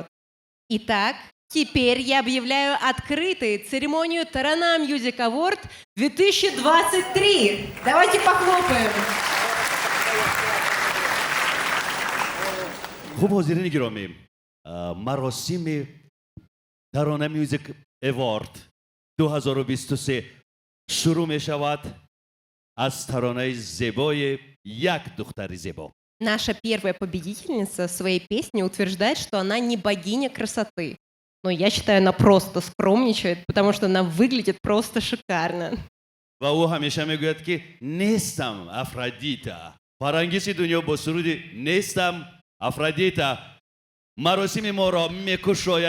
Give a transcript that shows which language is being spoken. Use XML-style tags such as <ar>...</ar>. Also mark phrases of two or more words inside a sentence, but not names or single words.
<ru>Итак, теперь я объявляю открытой церемонию Tarona Music Award 2023. Давайте похлопаем.</ru> <tg>хуб, ҳозирини гиромӣ, маросими Tarona Music Award 2023 шурӯъ мешавад аз таронаи зебои як духтари зебо.</tg> <ru>Наша первая победительница в своей песне утверждает, что она не богиня красоты. Но я считаю, она просто скромничает, потому что она выглядит просто шикарно.</ru> <tg>ва ӯ ҳамеша мегӯяд ки нестам Афродита. фарангиси дунё бо суруди нестам Афродита маросими моро мекушояд.</tg>